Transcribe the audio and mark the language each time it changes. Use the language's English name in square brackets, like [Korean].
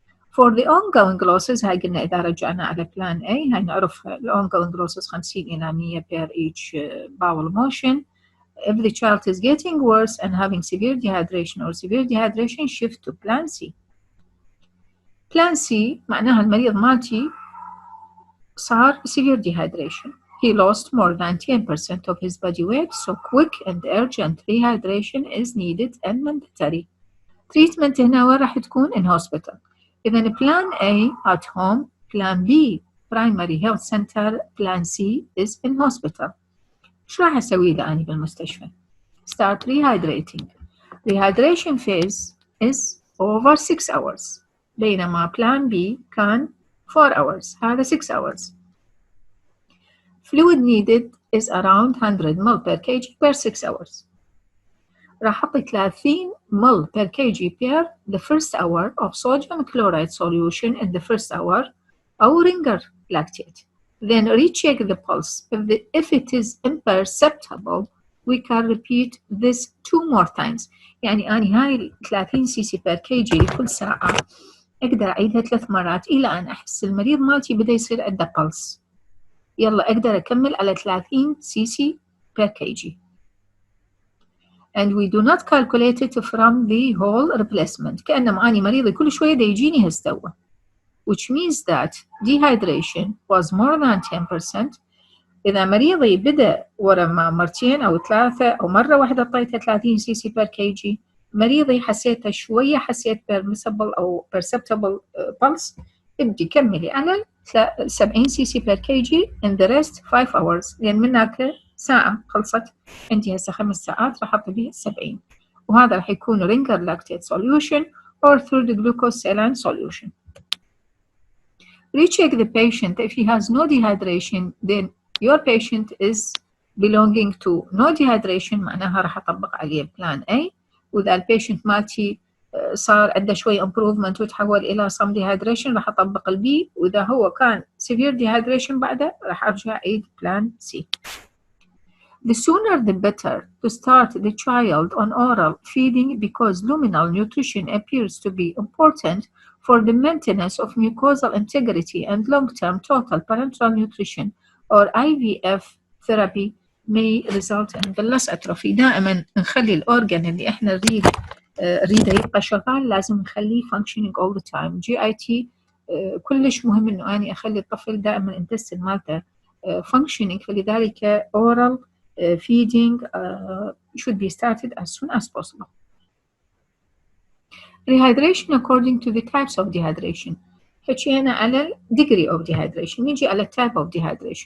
[English] For the ongoing losses [Arabic] هاي قلنا إذا رجعنا على [English] plan A هاي نعرف ال ongoing losses 50 إلى 100 per each bowel motion. If the child is getting worse and having severe dehydration or severe dehydration, shift to plan C. [Arabic] Plan C معناها المريض مالتي صار severe dehydration. [English] He lost more than 10% of his body weight, so quick and urgent rehydration is needed and mandatory. [Arabic] Treatment هنا وين راح تكون [English] in hospital. إذا plan A at home, plan B primary health center, plan C is in hospital. [Arabic] شو راح أسوي له أنا بالمستشفى؟ [English] Start rehydrating. Rehydration phase is over 6 hours. [Arabic] بينما [English] plan B كان 4 hours. هذا 6 hours. Fluid needed is around 100 ml per kg per 6 hours. راح أعطي 30 ml per kg per the first hour of sodium chloride solution in the first hour أو ringer lactate. Then recheck the pulse. If it is imperceptible, we can repeat this 2 more times. [Arabic] يعني أنا هاي [English] 30 cc per kg [Arabic] لكل ساعة أقدر أعيدها 3 مرات إلى أن أحس المريض مالتي بدأ يصير عنده pulse. يلا أقدر أكمل على 30 cc per kg. [English] And we do not calculate it from the whole replacement. [Arabic] كأنما أنا مريضي كل شوية دا يجيني هستوى. [English] Which means that dehydration was more than 10%. [Arabic] إذا مريضي بدأ ورا مرتين أو 3 أو مرة واحدة أعطيته 30 cc per kg، مريضي حسيته شوية حسيت permissible أو perceptible pulse، ابدي كملي على 70 cc per kg [English] in the rest 5 hours، [Arabic] لأن من هناك ساعة خلصت، أنت هسه 5 ساعات راح أعطي 70، وهذا راح يكون [English] ringer lactate solution or through the glucose saline solution. Recheck the patient. If he has no dehydration, then your patient is belonging to no dehydration، [Arabic] معناها راح أطبق عليه [English] plan A. [Arabic] وإذا البيشنت مالتي صار عنده شوي improvement وتحول إلى some dehydration راح أطبق البي، وإذا هو كان severe dehydration بعده راح أرجع أعيد plan C. [English] The sooner the better to start the child on oral feeding because luminal nutrition appears to be important for the maintenance of mucosal integrity and long-term total parenteral nutrition, or IVF therapy may result in villus atrophy. [Arabic] دائما نخلي الأورجان اللي احنا نريده يبقى شغال لازم نخليه functioning all the time. GIT كلش مهم انه اني اخلي الطفل دائما الانتستين مالته functioning، فلذلك [English] oral feeding should be started as soon as possible. Rehydration according to the types of dehydration. [Arabic] حكينا على [English] degree of dehydration، نيجي على type of dehydration.